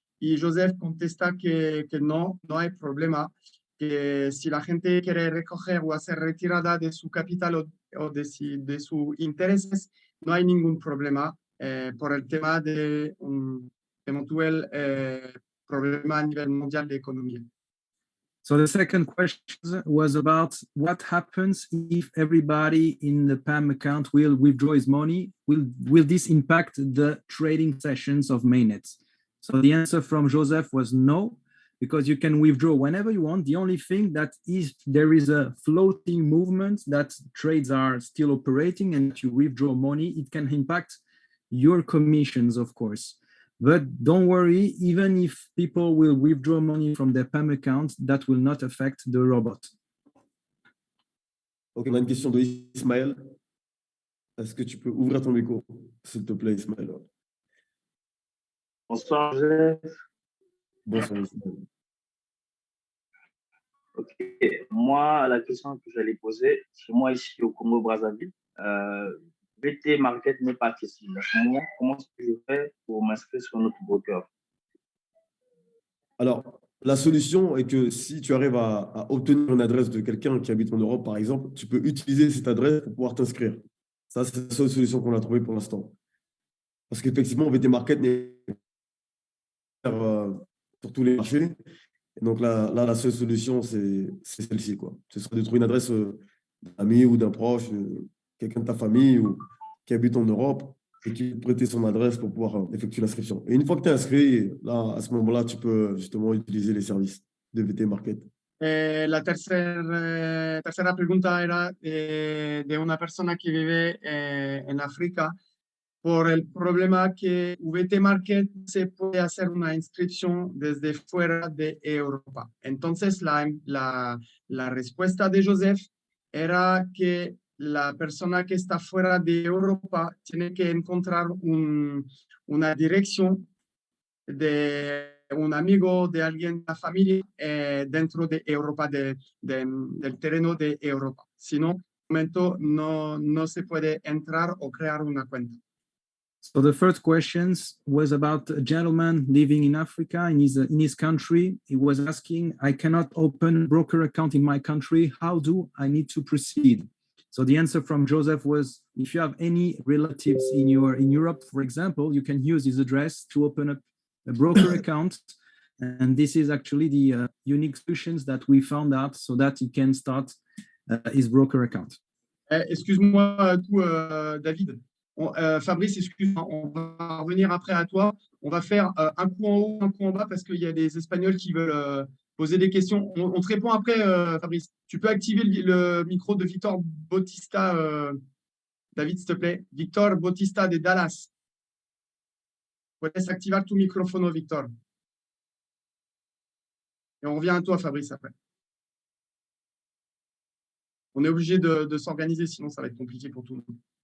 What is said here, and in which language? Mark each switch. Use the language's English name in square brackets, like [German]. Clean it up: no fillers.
[Spanish] Y Joseph contesta que no hay problema, que si la gente quiere recoger o hacer retirada de su capital o de sus intereses, no hay ningún problema. Por el tema de un eventual problema a nivel mundial de economía. [English] So the second question was about what happens if everybody in the PAM account will withdraw his money. Will this impact the trading sessions of mainnets? So the answer from Joseph was no, because you can withdraw whenever you want. The only thing that is there is a floating movement that trades are still operating and you withdraw money, it can impact your commissions, of course. But don't worry, even if people will withdraw money from their PAM account, that will not affect the robot. [French] Ok, on a une question de Ismaël. Est-ce que tu peux ouvrir ton micro, s'il te plaît, Ismaël? Bonsoir, Joseph. Bonsoir, Ismaël. Ok, moi, la question que j'allais poser, c'est moi ici au Congo-Brazzaville. VT Market n'est pas accessible. À ce moment, comment est-ce que je fais pour m'inscrire sur notre broker? Alors, la solution est que si tu arrives à obtenir une adresse de quelqu'un qui habite en Europe, par exemple, tu peux utiliser cette adresse pour pouvoir t'inscrire. Ça, c'est la seule solution qu'on a trouvée pour l'instant. Parce qu'effectivement, VT Market n'est pas sur tous les marchés. Et donc là, la seule solution, c'est celle-ci, quoi. Ce serait de trouver une adresse d'un ami ou d'un proche, quelqu'un de ta famille ou qui habite en Europe et qui peut prêter son adresse pour pouvoir effectuer l'inscription. Et une fois que tu es inscrit, là, à ce moment-là, tu peux justement utiliser les services de VT Market. [Spanish] La tercera pregunta era de una persona que vive en África por el problema que VT Market se puede hacer una inscripción desde fuera de Europa. Entonces, la respuesta de Joseph era que la persona que está fuera de Europa tiene que encontrar una dirección de un amigo, de alguien de la familia dentro de Europa, del terreno de Europa. Si no, momento no se puede entrar o crear una cuenta. [English] So the first questions was about a gentleman living in Africa in his country. He was asking, I cannot open a broker account in my country. How do I need to proceed? So the answer from Joseph was, if you have any relatives in Europe, for example, you can use his address to open up a broker account. And this is actually the unique solutions that we found out so that he can start his broker account. [French] Excuse-moi, David. Fabrice, excuse-moi, on va revenir après à toi. On va faire un coup en haut, un coup en bas parce qu'il y a des Espagnols qui veulent poser des questions. On te répond après, Fabrice. Tu peux activer le micro de Victor Bautista, David, s'il te plaît. Victor Bautista de Dallas. [Spanish] Puedes activar tu micrófono, Victor. [French] Et on revient à toi, Fabrice, après. On est obligé de s'organiser, sinon ça va être compliqué pour tout le monde.